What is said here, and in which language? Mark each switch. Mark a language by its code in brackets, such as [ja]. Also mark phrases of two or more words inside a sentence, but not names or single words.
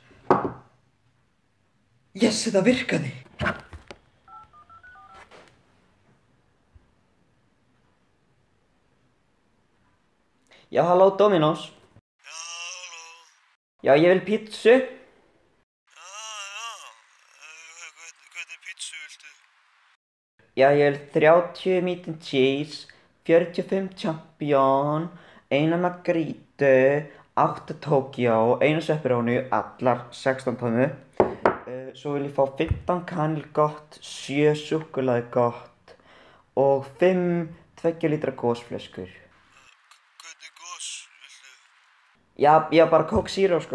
[is] Yes, þetta virkaði. Já, halló, Dominos. Já, halló. Já, ég vil pítsu. Hvernig pítsu viltu? Já, ég vil 30 [en] meat and cheese, [is] 45 champion, 1 margaritu, 8 Tokyo, 1 pepperoni, allar 16 tómu. Svo vil ég fá 15 kanilgott, 7 súkkulaði gott og 5 2 lítra gósflöskur. Hvernig gos viltu? Já, bara Coke Zero, sko.